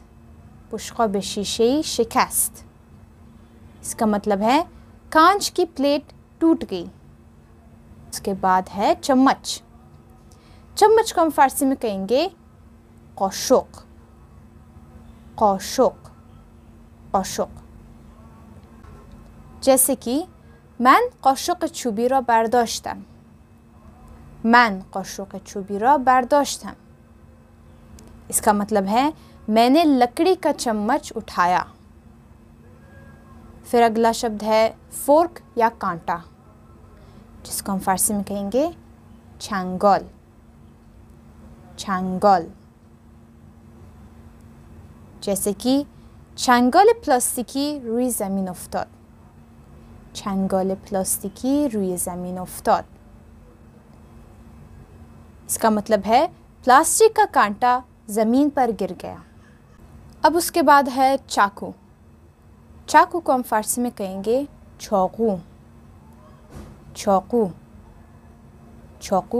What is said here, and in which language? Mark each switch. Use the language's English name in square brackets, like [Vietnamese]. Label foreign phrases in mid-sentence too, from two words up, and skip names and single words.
[Persian] بشقاب شیشه‌ای شکست, [Hindi] इसका मतलब है कांच की प्लेट टूट गई। उसके बाद है चम्मच। चम्मच को हम फ़ारसी में कहेंगे क़ाशुक़। क़ाशुक़। क़ाशुक़। जैसे कि [Persian] من قاشق چوبی را برداشتم. من قاشق چوبی را برداشتم, [Hindi] इसका मतलब है मैंने लकड़ी का चम्मच उठाया। फिर अगला शब्द है फोर्क या कांटा, जिसको हम फ़ारसी में कहेंगे छांगल। [Persian] छांगल। [Hindi] जैसे कि [Persian] چنگال پلاستیکی روی زمین افتاد. چنگال پلاستیکی روی ज़मीन افتاد, [Hindi] इसका मतलब है प्लास्टिक का कांटा ज़मीन पर गिर गया। अब उसके बाद है चाकू। चाकू को हम फ़ारसी में कहेंगे चाकू। चाकू। चाकू।